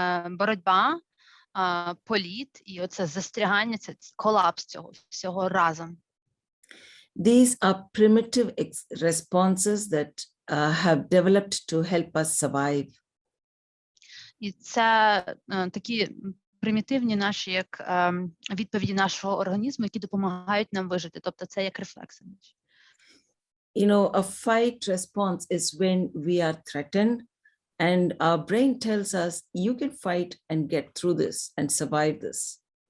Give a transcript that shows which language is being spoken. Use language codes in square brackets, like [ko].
[uk] Боротьба, політ і оце застрягання, це колапс цього всього разом. [en] These are primitive responses that have developed to help us survive. [uk] І це такі примітивні наші як відповіді нашого організму, які допомагають нам вижити. Тобто це як рефлекси. [en] A fight response is when we are threatened and our brain tells us you can fight and get through this and survive this.